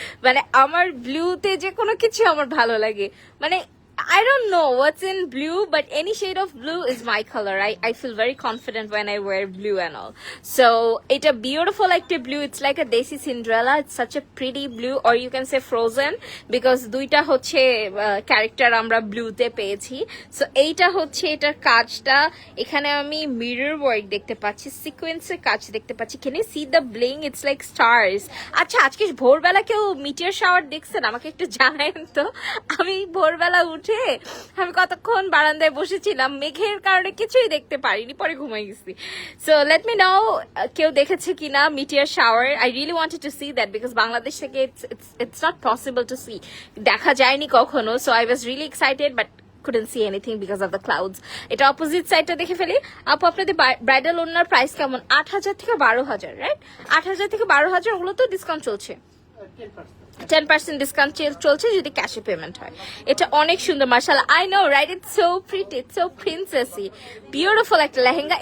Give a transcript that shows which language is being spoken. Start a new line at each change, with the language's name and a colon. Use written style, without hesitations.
Bangla: মানে আমার ব্লুতে যে কোনো কিছু আমার ভালো লাগে, মানে
English: I don't know what's in blue, but any shade of blue is my color. I feel very confident when I wear blue and all. So it's a beautiful like the blue. It's like a Desi Cinderella. It's such a pretty blue, or you can say Frozen, because
Bangla: দুইটা হচ্ছে character আমরা ব্লুতে পেয়েছি। So এইটা হচ্ছে এটার কাজটা, এখানে আমি মিরর ওয়ার্ক দেখতে পাচ্ছি, সিকোয়েন্সের কাজ দেখতে পাচ্ছি।
English: Can you see the bling? It's like stars.
Bangla: আচ্ছা, আজকে ভোরবেলা কেউ মিটিয়ার শাওয়ার দেখছেন? আমাকে একটু জানায়েন তো। আমি ভোরবেলা উঠে আমি কতক্ষণ বারান্দায় বসেছিলাম, মেঘের কারণে কিছুই দেখতে পারিনি, পরে ঘুমাই গেছি।
English: so let me know
Bangla: কেউ দেখেছে কিনা
English: Meteor shower. I really wanted to see that, because Bangladesh থেকে it's not possible to see,
Bangla: দেখা যায়নি কখনো।
English: So I was really excited, but couldn't see anything because of the clouds.
Bangla: এটা অপোজিট সাইডটা দেখে ফেলি আপু। আপনাদের ব্রাইডাল ওড়নার প্রাইস কেমন? 8,000 থেকে 12,000, রাইট? 8,000 থেকে 12,000, ওগুলো তো ডিসকাউন্ট চলছে, 10% ডিসকাউন্ট চলছে যদি ক্যাশে পেমেন্ট হয়। এটা অনেক সুন্দর, মাশাআল্লাহ,
English: I know right, it's so pretty, it's so princessy, beautiful
Bangla: একটা লেহেঙ্গা।